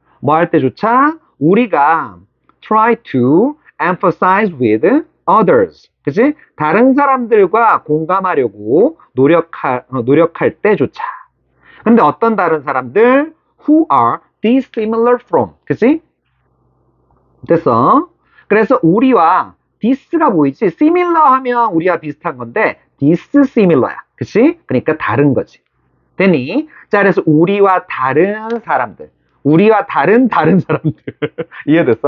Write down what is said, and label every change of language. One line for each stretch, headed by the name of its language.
Korean: 할 때조차 우리가
English: try to emphasize with others.
Korean: 그치? 다른 사람들과 공감하려고 노력할 때조차. 근데 어떤 다른 사람들?
English: Who are dissimilar from.
Korean: 그치? 됐어. 그래서 우리와 this가 보이지? similar 하면 우리와 비슷한 건데 dissimilar야. 그치? 그러니까 다른 거지. 되니? 자, 그래서 우리와 다른 사람들. 우리와 다른 사람들. 이해됐어?